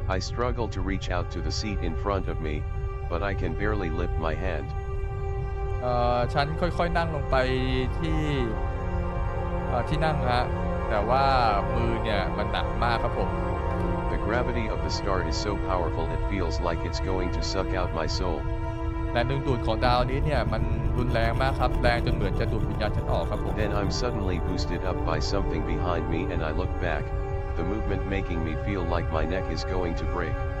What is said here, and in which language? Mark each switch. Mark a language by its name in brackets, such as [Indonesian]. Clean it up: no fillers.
[English] I struggle to reach out to the seat in front of me, but I can barely lift my hand. [Thai] ฉันค่อยๆนั่งลงไปที่นั่งฮะแต่ว่ามือเนี่ยมันหนักมากครับผม [English] The gravity of the star is so powerful it feels like it's going to suck out my soul. [Thai] แรงดึงดูดของดาวนี้เนี่ยมันรุนแรงมากครับแรงจนเหมือนจะดูดวิญญาณฉันออกครับผม [English] Then I'm suddenly boosted up by something behind me and I look back, the movement making me feel like my neck is going to break.